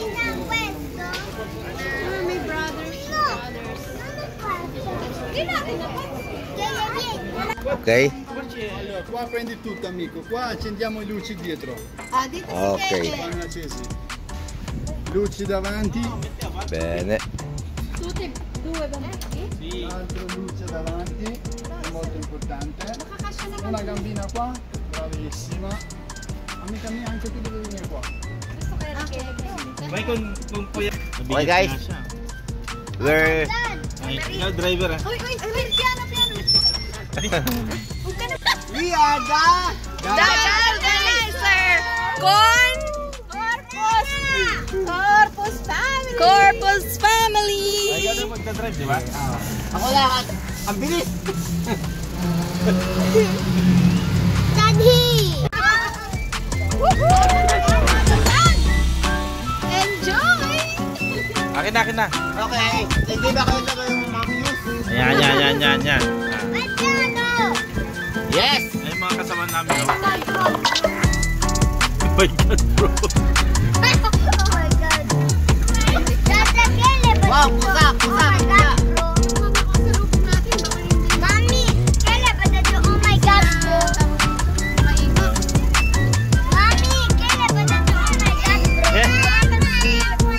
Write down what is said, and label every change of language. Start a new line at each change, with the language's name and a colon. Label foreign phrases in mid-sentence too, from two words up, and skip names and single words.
Filipino: May brothers. Okay.
Italian: Allora, qua prendi tutto amico, qua accendiamo le luci dietro.
Filipino: Ah, dito si Okay. Keke.
Italian: Vanno accesi. Luci davanti, Bene. Tutti due bambini. l'altra luce davanti, è molto importante. Una gambina qua, bravissima. Amica mia, anche tu devi venire qua.
Filipino: May kung kuya.
English: Okay, guys. We're...
Filipino: Ay, ikaw driver ah. Uy, piano.
English: We are the... The organizer! Corpus family!
Filipino: Ay, ikaw na magdadrive, di ba? Ako lahat. Ang bilis. Daddy! Enjoy! Akin na. Okay. Hindi ba kayo sa yung mga views? Yan. Piano! Yes! Ay, mga kasama namin. Oh.
English: my God, bro. Oh my God.
Filipino: Tata, kailan ba Wow, dito? pusa, pusa,
English: Oh my God, bro.
Filipino: Mami, kailan ba dito?
English: Oh my God, bro.
Filipino: Mami, kailan ba dito?
English: Oh my God, bro.